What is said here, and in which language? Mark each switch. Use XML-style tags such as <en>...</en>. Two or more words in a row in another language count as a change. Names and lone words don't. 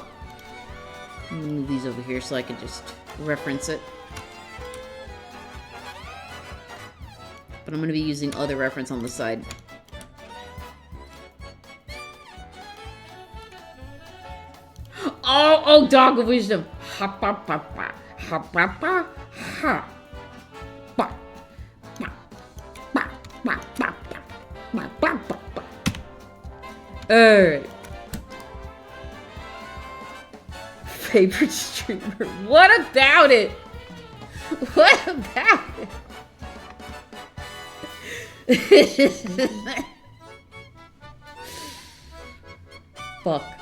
<en>Move these over here so I can just reference it. But I'm gonna be using other reference on the side. Oh, Dog of Wisdom. Ha ba ba ba. Ha ba ba. Ha. Ba. Ba. Ba. Ba. Ba. Ba. Ba. Ba. Ba. Alright. Favorite streamer. What about it? What about it? Fuck.</en>